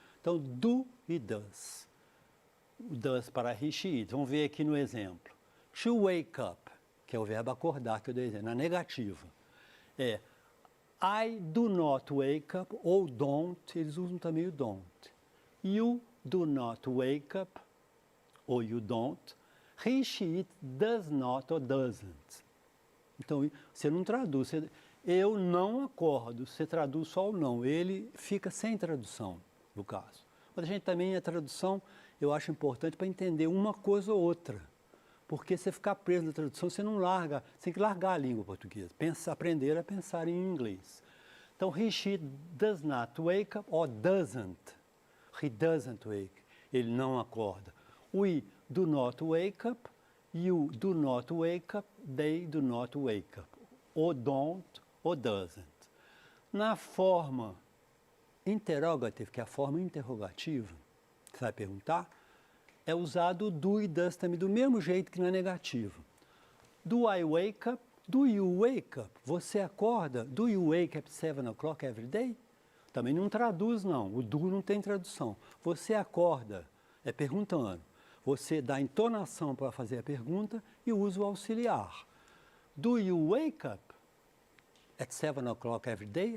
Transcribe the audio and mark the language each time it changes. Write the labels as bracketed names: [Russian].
[Portuguese] Então, do e does. O does para [English] he, she, it. [Portuguese] Vamos ver aqui no exemplo. [English] To wake up, [Portuguese] que é o verbo acordar que eu dei, na negativa. É [English] I do not wake up, [Portuguese] ou [English] don't, [Portuguese] eles usam também o [English] don't. You do not wake up, [Portuguese] ou [English] you don't. He, she, it does not [Portuguese] ou [English] doesn't. [Portuguese] Então, você não traduz. Eu não acordo, você traduz só o não. Ele fica sem tradução, no caso. Mas a gente também, a tradução, eu acho importante para entender uma coisa ou outra. Porque você ficar preso na tradução, você não larga, você tem que largar a língua portuguesa. Aprender a pensar em inglês. Então, [English] he, she does not wake up or doesn't. He doesn't wake. [Portuguese] Ele não acorda. [English] We do not wake up. You do not wake up. They do not wake up. [Portuguese] Ou [English] don't ou doesn't. [Portuguese] Na forma interrogative, que é a forma interrogativa, você vai perguntar, é usado o do e does também, do mesmo jeito que na negativa. [English] Do I wake up? Do you wake up? [Portuguese] Você acorda? [English] Do you wake up 7 o'clock every day? [Portuguese] Também não traduz, não. O do não tem tradução. Você acorda, é perguntando. Você dá entonação para fazer a pergunta e usa o auxiliar. [English] Do you wake up at 7 o'clock every day?